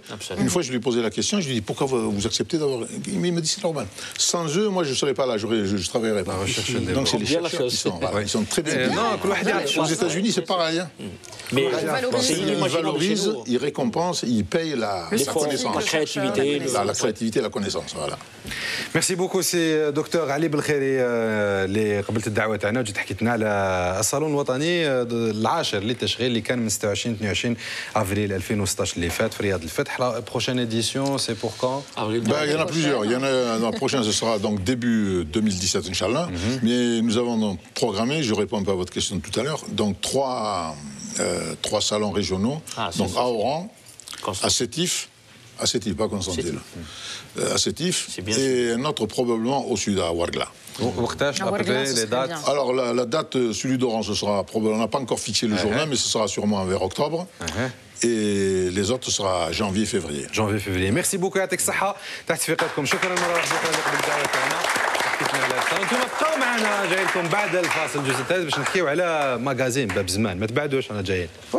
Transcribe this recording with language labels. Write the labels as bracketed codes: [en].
[fr] Absolument. Une fois, je lui ai posé la question, je lui ai dit, pourquoi vous acceptez d'avoir... Il m'a dit, c'est normal. Sans eux, moi, je ne serais pas là, je ne travaillerais pas. Donc, c'est les chercheurs qui sont... Ils sont très bien. Aux États-Unis, c'est pareil. Mais ils valorisent, ils récompensent, ils payent la connaissance. La créativité. La créativité et la connaissance, voilà. ميرسي بوكو سي دكتور [ar] علي بالخيري اللي قبلت الدعوه تاعنا وجيت حكيت لنا على الصالون الوطني العاشر للتشغيل اللي كان من 26 22 افريل 2016 اللي فات في رياض الفتح. [fr] La prochaine édition, c'est pour quand? Il y en a plusieurs. La prochaine, ce sera donc début 2017, Inch'Allah. Mais nous avons donc programmé, je réponds un peu à votre question tout à l'heure, donc trois salons régionaux, donc à Oran, à Sétif, pas Constantine. À Sétif et un autre probablement au sud, à Ouargla. Les dates. Alors la date, celui d'Oran, ce sera probablement, on n'a pas encore fixé le jour même, mais ce sera sûrement vers octobre. Et les autres, ce sera janvier-février. Janvier-février. Merci beaucoup [ar] يعطيك الصحة. تحت تفيقاتكم. شكرا مرة واحدة قبل الدعوة تاعنا. انتم بقاو معنا جاي لكم بعد الفاصل الجزء الثالث باش نحكيو على ماغازين باب زمان. ما تبعدوش انا جايين.